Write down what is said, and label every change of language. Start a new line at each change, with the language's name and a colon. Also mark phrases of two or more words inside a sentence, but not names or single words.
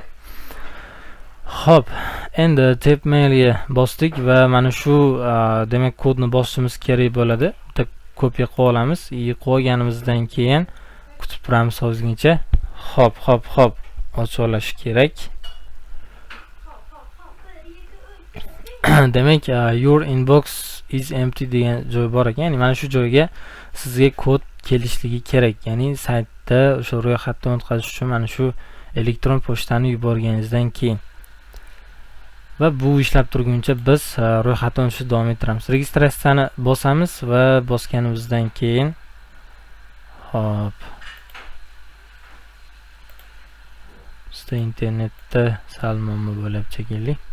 Uzbek: Xo'p, endi tmailga bosdik va mana shu demak kodni bosishimiz kerak bo'ladi. Bitta kopiya qilib olamiz. Qilib olganimizdan keyin kutib turamiz ozgincha. Xo'p, ochib olish kerak. Demak,
English: your inbox is empty
Uzbek: degan joy bor ekan. Ya'ni mana shu joyga sizga kod kelishligi kerak. Ya'ni saytda o'sha ro'yxatdan o'tkazish uchun mana shu elektron pochtani yuborganingizdan keyin. Va bu ishlab turguncha biz ro'yxatdan o'tishni davom ettiramiz. Registratsiyani bosamiz va bosganimizdan keyin hop bizda internetda sal muammo bo'lib shekilli.